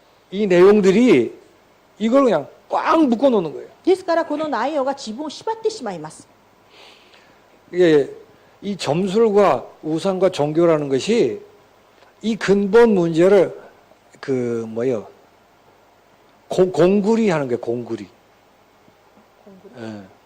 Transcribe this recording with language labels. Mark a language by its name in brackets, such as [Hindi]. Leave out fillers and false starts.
[Korean] 이 내용들이 이걸 그냥 꽉 묶어 놓는 거예요. [Japanese] ですからこの内容が自分を縛ってしまいます。 [Korean] 이게 이 점술과 우상과 종교라는 것이 이 근본 문제를 뭐예요? 공구리 하는 게 공구리. 예.